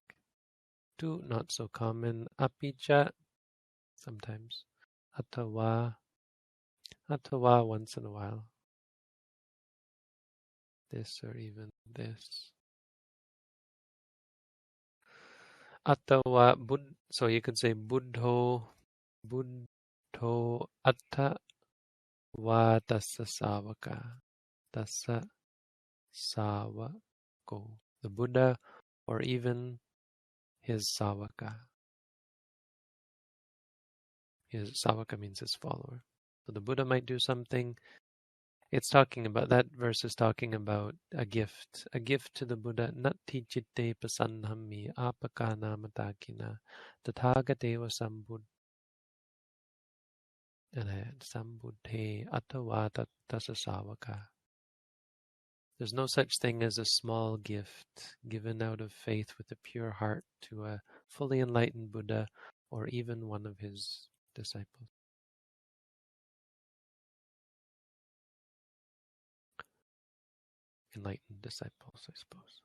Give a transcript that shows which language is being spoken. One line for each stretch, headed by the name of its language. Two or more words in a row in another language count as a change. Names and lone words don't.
English: Tu, not so common. Apicha, sometimes. Atawa once in a while. This or even this.
Pali: Atawa bud.
English: So you could say
Pali: buddho atta wa tassa savaka. Tassa savako.
English: The Buddha or even his savaka. His savaka means his follower. So the Buddha might do something. It's talking about, that verse is talking about a gift to the Buddha.
Pali: Natti chitte pasannhammi apakana matakina tathagateva sambuddhe atawa tasasavaka.
English: There's no such thing as a small gift given out of faith with a pure heart to a fully enlightened Buddha or even one of his disciples. Enlightened disciples, I suppose.